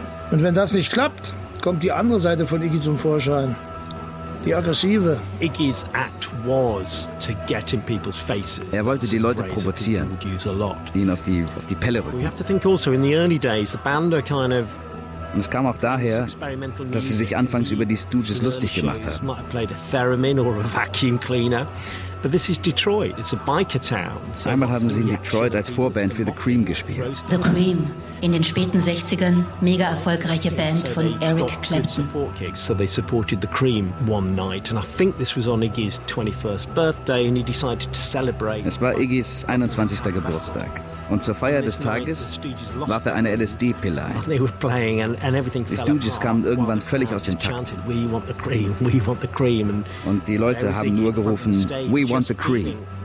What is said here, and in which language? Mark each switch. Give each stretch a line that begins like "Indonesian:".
German: Und wenn das nicht klappt, kommt die andere Seite von Iggy zum Vorschein. Die aggressive.
English: Iggy's act was to get in people's faces.
German: Er wollte die Leute provozieren, ihn auf die Pelle rücken.
English: We have to think also in the early days the band are kind of.
German: Und es kam auch daher, dass sie sich anfangs über die Stooges lustig gemacht haben.
English: Might have played a theremin or a vacuum cleaner. But this is Detroit. It's a biker town.
German: Einmal haben sie in Detroit als Vorband für The Cream gespielt. The Cream, in den späten 60ern mega erfolgreiche Band von Eric Clapton.
English: So they supported The Cream one night and I think this was on Iggy's 21st birthday and he decided to celebrate.
German: Es war Iggy's 21. Geburtstag. Und zur Feier des Tages warf er eine LSD-Pille ein. Die Stooges kamen irgendwann völlig aus dem Takt. Und die Leute haben nur gerufen,
English: we want the cream.